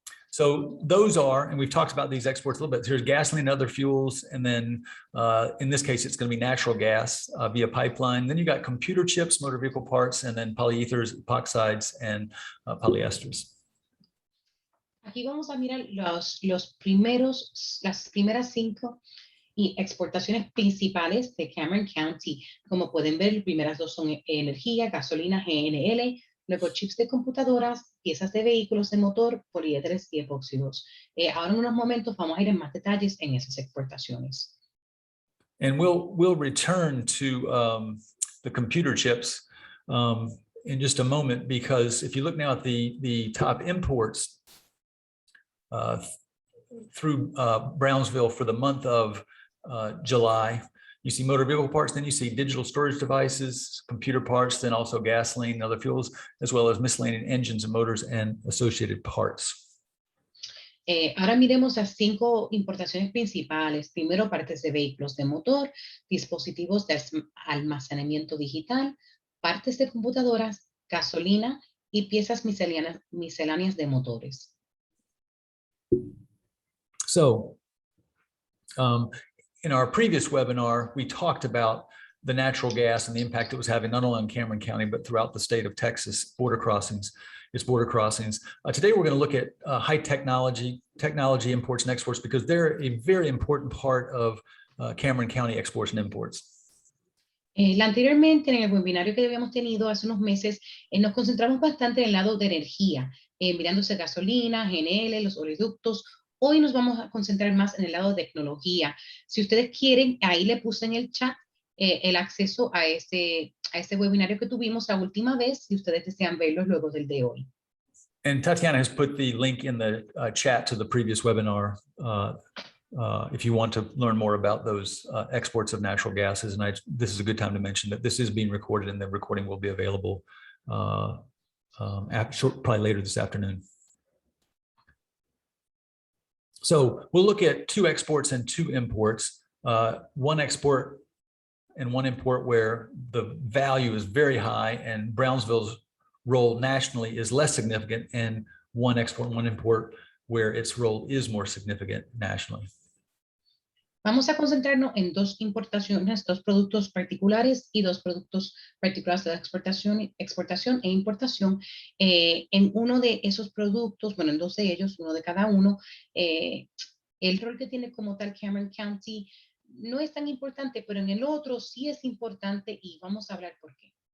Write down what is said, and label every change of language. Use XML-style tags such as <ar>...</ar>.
<en>So those are, and we've talked about these exports a little bit, there's gasoline and other fuels, and then in this case, it's going to be natural gas via pipeline. Then you got computer chips, motor vehicle parts, and then polyethers, epoxides, and polyesters.</en> <es>Aquí vamos a mirar las primeras 5 y exportaciones principales de Cameron County. Como pueden ver, las primeras 2 son energía, gasolina, GNL, luego chips de computadoras, piezas de vehículos de motor, poliéteres y epóxidos. Ahora en unos momentos vamos a ir en más detalles en esas exportaciones.</es> <en>And we'll return to the computer chips in just a moment, because if you look now at the top imports through Brownsville for the month of July, you see motor vehicle parts, then you see digital storage devices, computer parts, then also gasoline and other fuels, as well as miscellaneous engines and motors and associated parts.</en> <es>Ahora miremos las 5 importaciones principales. Primero, partes de vehículos de motor, dispositivos de almacenamiento digital, partes de computadoras, gasolina y piezas misceláneas de motores.</es> <en>So in our previous webinar, we talked about the natural gas and the impact it was having not only on Cameron County, but throughout the state of Texas, its border crossings. Today, we're going to look at high technology imports and exports, because they're a very important part of Cameron County exports and imports.</en> <es>Anteriormente, en el webinario que habíamos tenido hace unos meses, nos concentramos bastante en el lado de energía, mirándose gasolina, GNL, los oleoductos. Hoy nos vamos a concentrar más en el lado de tecnología. Si ustedes quieren, ahí le puse en el chat el acceso a este webinario que tuvimos la última vez, si ustedes desean verlo luego del de hoy.</es> <en>And Tatiana has put the link in the chat to the previous webinar if you want to learn more about those exports of natural gases. And this is a good time to mention that this is being recorded, and the recording will be available probably later this afternoon. So we'll look at 2 exports and 2 imports, 1 export and 1 import where the value is very high and Brownsville's role nationally is less significant, and 1 export and 1 import where its role is more significant nationally.</en> <es>Vamos a concentrarnos en 2 importaciones, 2 productos particulares y 2 productos particulares de exportación e importación. En uno de esos productos, bueno, en 2 de ellos, uno de cada uno, el rol que tiene como tal Cameron County no es tan importante, pero en el otro sí es importante, y vamos a hablar por qué.</es>